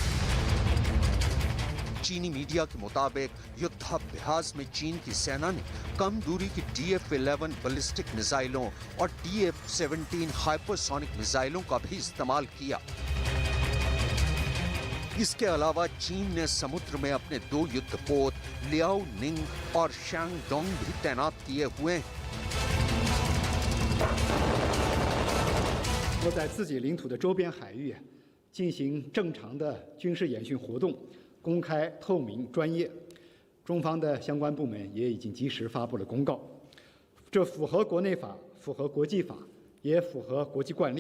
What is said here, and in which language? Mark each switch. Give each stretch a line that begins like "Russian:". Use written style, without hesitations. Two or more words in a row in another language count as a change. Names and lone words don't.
Hindi: चीनी मीडिया के मुताबिक युद्धाभ्यास में चीन की सेना ने कम दूरी की DF-11 बैलिस्टिक मिसाइलों और DF-17 हाइपरसोनिक मिसाइलों का भी इस्तेमाल किया। इसके अलावा चीन ने समुद्र में अपने 2 युद्धपोत लियाओ निंग और शैंगडोंग भी तैनात किए हुए हैं।
Chinese: 我在自己领土的周边海域进行正常的军事演训活动，公开、透明、专业。中方的相关部门也已经及时发布了公告，这符合国内法，符合国际法，也符合国际惯例。